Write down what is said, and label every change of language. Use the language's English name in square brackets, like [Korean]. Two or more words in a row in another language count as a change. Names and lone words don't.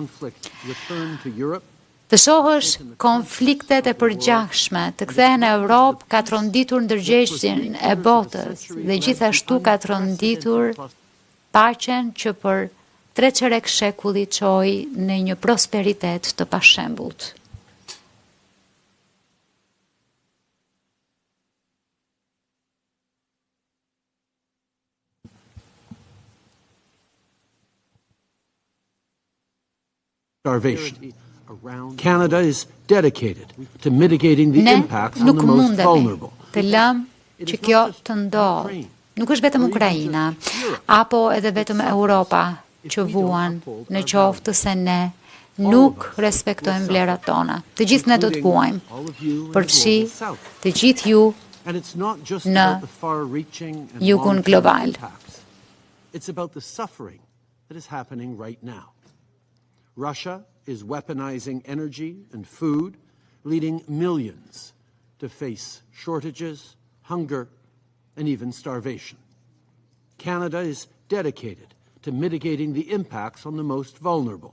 [Albanian] Të shohësh konfliktet e përgjithshme të kthehen në Europë ka tronditur ndërgjegjësinë e botës dhe gjithashtu ka tronditur paqen që për 3 çerek shekulli çoi në një prosperitet të pashembullt. [English] Starvation. Canada is dedicated to mitigating the impacts on the most vulnerable. [Albanian] Të lëmë që kjo të ndodhë. Nuk është vetëm Ukraina, apo edhe vetëm Europa që vuan në qoftë se ne nuk respektojmë vlerat tona. Të gjithë ne do të vuajmë, përfshi të gjithë ju në jugun global. [English] It's about the suffering that is happening right now. Russia is weaponizing energy and food, leading millions to face shortages, hunger, and even starvation. Canada is dedicated to mitigating the impacts on the most vulnerable.